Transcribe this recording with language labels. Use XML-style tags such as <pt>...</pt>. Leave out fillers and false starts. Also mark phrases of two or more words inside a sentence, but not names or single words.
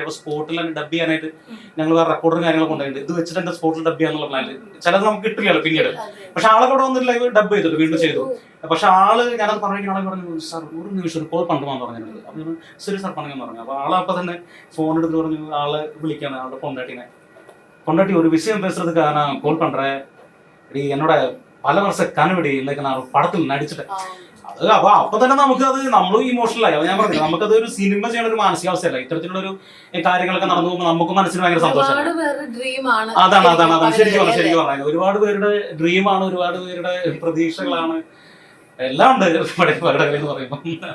<ml>അപ്പൊ സ്പോട്ടിൽ തന്നെ ഡബ് ചെയ്യാനായിട്ട് ഞങ്ങൾ വേറെ റെക്കോർഡും കാര്യങ്ങളൊക്കെ കൊണ്ടുപോയിട്ട് ഇത് വെച്ചിട്ട് എന്റെ സ്പോട്ടിൽ ഡബ് ചെയ്യാന്നുള്ള പ്ലാനിൽ ചിലത് നമുക്ക് കിട്ടില്ലല്ലോ പിന്നീട്. പക്ഷെ ആളെ കൂടെ വന്നിട്ട് ലൈവ് ഡബ് ചെയ്തിട്ട് വീണ്ടും ചെയ്തു. പക്ഷെ ആള് ഞാനത് പറഞ്ഞ ആളെ പറഞ്ഞു, സാർ ഒരു നിമിഷം കോൾ പണ്ടുപോകാൻ പറഞ്ഞിട്ടുണ്ട്. അപ്പൊ ശരി സാർ പണിയാൻ പറഞ്ഞു. അപ്പൊ ആളപ്പൊ തന്നെ ഫോൺ എടുത്ത് പറഞ്ഞു, ആളെ വിളിക്കാണ് ആളുടെ കൊണ്ടാട്ടി ഒരു വിഷയം</ml> <ta>പേசுறதுக்கு நான் கோல் பண்றேன், என்னோட பல வருஷ கனவுடி இன்னைக்கு நான் படத்தில் நடிச்சிட்டேன்.</ta> <ml>അത് അപ്പൊ തന്നെ നമുക്കത് നമ്മളും ഇമോഷണൽ ആയി. ഞാൻ പറഞ്ഞു നമുക്കത് ഒരു സിനിമ ചെയ്യണ ഒരു മാനസികാവസ്ഥയല്ല, ഇത്തരത്തിലുള്ള ഒരു കാര്യങ്ങളൊക്കെ നടന്നു പോകുമ്പോൾ നമുക്ക് മനസ്സിന് ഭയങ്കര സന്തോഷമാണ്. അതാണ് ശരിക്കും പറഞ്ഞത്. ഒരുപാട് പേരുടെ ഡ്രീമാണ്, ഒരുപാട് പേരുടെ പ്രതീക്ഷകളാണ്, എല്ലാം ഉണ്ട് പകടകളി എന്ന് പറയുമ്പോൾ.</ml>